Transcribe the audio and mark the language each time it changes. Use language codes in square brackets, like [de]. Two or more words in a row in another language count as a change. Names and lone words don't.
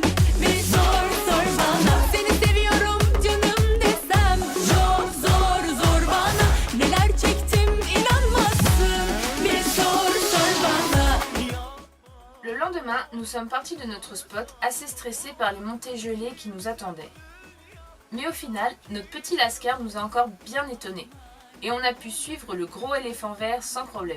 [tr] Bir sor bana, seni seviyorum canım desem. Çok zor bana, neler çektim inanmazsın. Bir sor bana. [fr] Le lendemain, nous sommes partis de notre spot assez stressés par les montées gelées qui nous attendaient. Mais au final, notre petit lascar nous a encore bien étonnés. Et on a pu suivre le gros éléphant vert sans problème.